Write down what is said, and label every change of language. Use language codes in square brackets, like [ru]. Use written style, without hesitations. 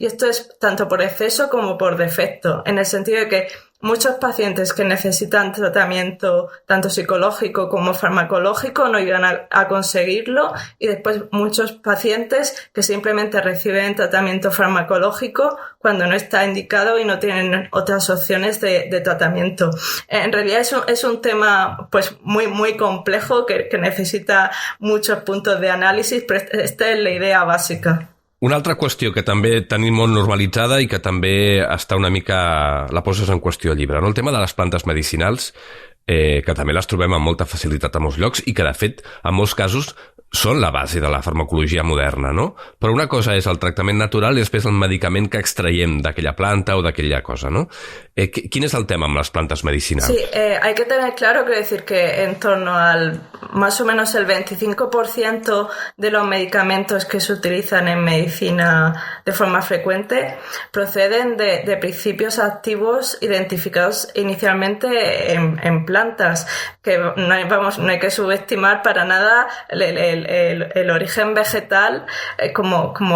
[es] Y esto es tanto por exceso como por defecto, en el sentido de que muchos pacientes que necesitan tratamiento tanto psicológico como farmacológico no llegan a conseguirlo, y después muchos pacientes que simplemente reciben tratamiento farmacológico cuando no está indicado y no tienen otras opciones de tratamiento. En realidad es un tema pues muy, muy complejo que necesita muchos puntos de análisis, pero esta es la idea bàsica. [ca] Una altra qüestió que també tenim molt normalitzada i que també està una mica... la poses en qüestió al llibre, no? El tema de les plantes medicinals. que també les trobem amb molta facilitat a molts llocs i que, de fet, en molts casos són la base de la farmacologia moderna, no? Però una cosa és el tractament natural i després el medicament que extraiem d'aquella planta o d'aquella cosa, ¿no? ¿Quin es el tema amb las plantas medicinales? [es] Sí, hay que tener claro que decir que en torno al más o menos el 25% de los medicamentos que se utilizan en medicina de forma frecuente proceden de principios activos identificados inicialmente en plantas, que no hay que subestimar para nada el origen vegetal como